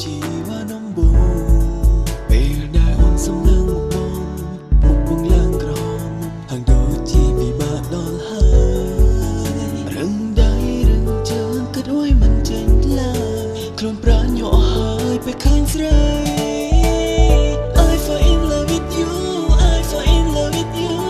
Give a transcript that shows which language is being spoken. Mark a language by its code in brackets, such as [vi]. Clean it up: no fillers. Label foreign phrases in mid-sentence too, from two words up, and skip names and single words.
[km] ជីវ៉ាដំបូងពេលដែលអូនសំឡឹងមុខបងឡើងក្រហមហាងដូចជាពិបាកដល់ហើយរឹងដៃរឹងជើងគិតអួយមិនចេញឡើយខ្លួនប្រាញ់យកហើយពេលឃើញស្រី [en] I fall in love with you I fall in love with you